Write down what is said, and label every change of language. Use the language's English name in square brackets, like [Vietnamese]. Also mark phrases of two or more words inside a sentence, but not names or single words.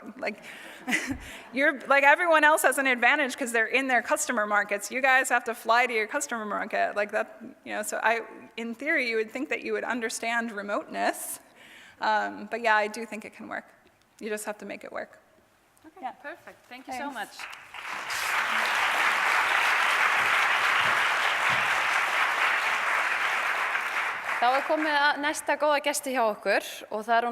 [English] Like, like everyone else has an advantage because they're in their customer markets. You guys have to fly to your customer market. Like that, you know, so in theory, you would think that you would understand remoteness. But yeah, I do think it can work. You just have to make it work. Okay, yeah. Perfect. Thank you so much. [Icelandic] Þá komið að næsta góða gesti hjá okkur og það hún